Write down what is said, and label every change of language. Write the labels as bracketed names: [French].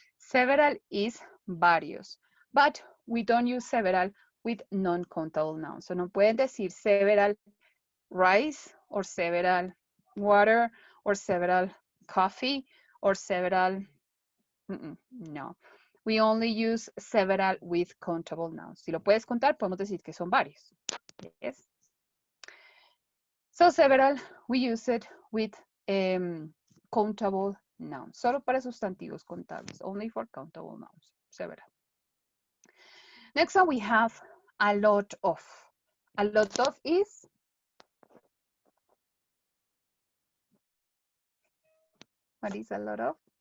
[English] Several is varios, but we don't use several with non-countable nouns. So [Spanish] no pueden decir [English] several rice, or several water, or several coffee, or several, no. We only use several with countable nouns. [Spanish] Si lo puedes contar, podemos decir que son varios. [English] Yes. So several, we use it with countable nouns. [Spanish] Solo para sustantivos contables. [English] Only for countable nouns. [Spanish] Se verá. [English] Next one we have a lot of. A lot of is what is a lot of?